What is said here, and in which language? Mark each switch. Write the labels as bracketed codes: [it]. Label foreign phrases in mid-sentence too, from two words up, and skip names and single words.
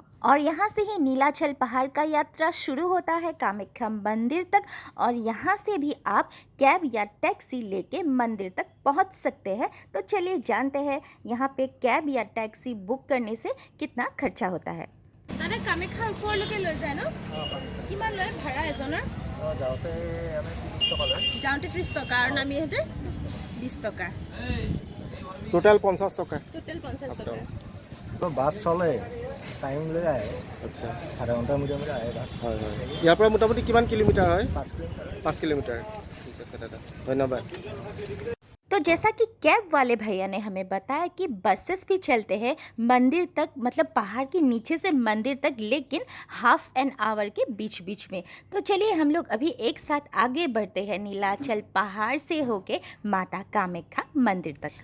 [hi] और यहाँ से ही नीलाचल पहाड़ का यात्रा शुरू होता है कामाख्या मंदिर तक, और यहाँ से भी आप कैब या टैक्सी लेके मंदिर तक पहुँच सकते हैं। तो चलिए जानते हैं यहाँ पे कैब या टैक्सी बुक करने से कितना खर्चा होता है। [as] दादा कामाख्यार ওপৰলৈকে লৈ যায় ন? কিমান লয় ভাড়া এজনৰ? যাওঁতে আমি 30 টকা লয়। যাওঁতে 30 টকা আৰু নামি আহোঁতে 20 টকা। টোটাল 50 টাকা। টোটেল 50 টকা। তো বাছ চলে টাইম লৈ আহে। আচ্ছা, আধা ঘণ্টাৰ মূৰে মূৰে আহে বাছ। হয় হয়। ইয়াৰ পৰা মোটামুটি কিমান কিলোমিটাৰ হয়? 5 কিলোমিটাৰ। 5 কিলোমিটাৰ। ঠিক আছে দাদা, ধন্যবাদ। [hi] तो जैसा कि कैब वाले भैया ने हमें बताया कि बसेस भी चलते हैं मंदिर तक, मतलब पहाड़ के नीचे से मंदिर तक, लेकिन [en] half an hour [hi] के बीच बीच में। तो चलिए हम लोग अभी एक साथ आगे बढ़ते हैं नीलाचल पहाड़ से होके माता कामाख्या मंदिर तक।